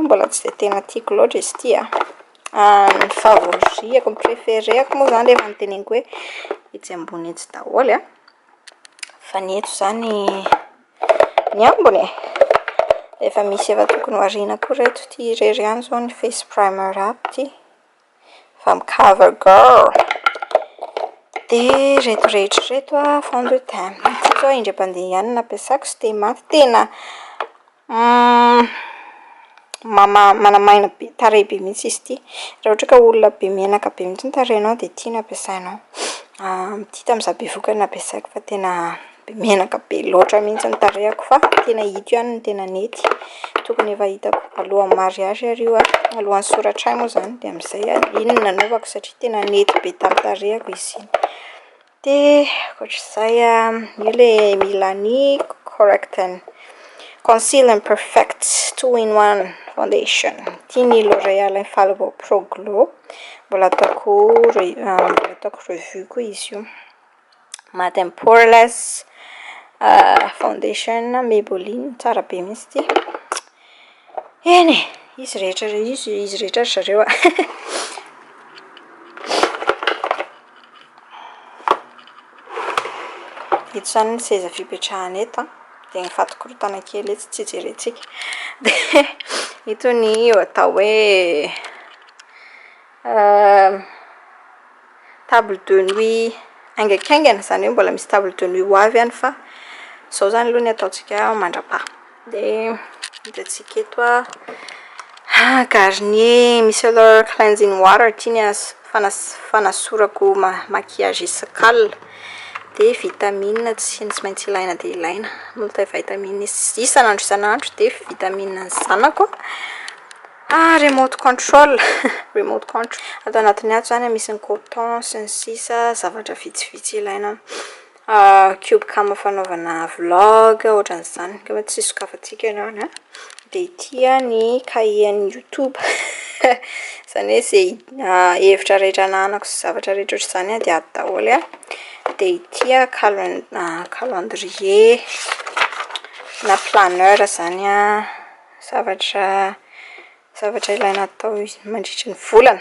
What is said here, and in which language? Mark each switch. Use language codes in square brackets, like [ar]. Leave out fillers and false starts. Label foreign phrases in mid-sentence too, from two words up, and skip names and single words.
[mg] Mbola tsy de tena tiako loatra izy ty ny favoriako, ny préféréako moa zany rehefa niteneniko hoe etsy ambony etsy daholo fa ny eto zany ny ambony efa misy efa tokony ho arina koa reto ty irery ihany zao ny [en] face primer [mg] up ty fa mi cover girl. De reto rehetra reto a [fr] fond de teint [mg] ty zao indram-pandeha ihany nampiasako sy de maty tena manamaina be tarehy be mihitsy izy ty raha ohatra ka olona be menaka be mihitsy ny tarehinao de ty no ampiasainao. Ty tamin'izaho be vokany nampiasaiko fa tena be menaka be loatra mihitsy ny tarehako fa tena hito ihany ny tena nety tokony efa hitako alohan'ny mariage ary io alohan'ny soratray moa zany de amin'izay iny no nanaovako satria tena nety be tamin'ny tarehako izy iny. De ohatr'izay io le Milani correct and conceal and perfect 2-in-1 foundation ty ny L'Oréal Infallible Pro Glow mbola ataoko revue koa izy io. [en] Matte and poreless foundation [mg] Maybelline tsara be mihitsy ty. Eny izy rehetra zareo ito zany ny seza fipetrahana eto de ny fato-korotana kely eto tsy jerentsika. De ito ny atao hoe [fr] table de nuit [mg] aingaikaingana zany hoe mbola misy [fr] table de nuit [mg] ho avy ihany fa zao zany aloha ny ataontsika mandrapaha. De hitantsika eto Garnier [en] micellar cleansing water [mg] ty ny fanasorako maquillage isak'alina. De vitamine tsy maintsy ilaina de ilaina multivitamine isan'andro de vitamine ny zanako. [en] Remote control remote control [mg] atao anatiny ato zany misy ny coton sy ny sisa zavatra vitsivitsy ilaina. Cube cam fanaovana vlog ohatran'izany kama tsy sokafantsika ianao na. De ity ny cahier YouTube zany hoe zay hevitra rehetra ananako sy zavatra rehetra ohatr'izany de ato daholo de ity calendrier na planeur zany zavatra ilaina atao mandritra ny volana.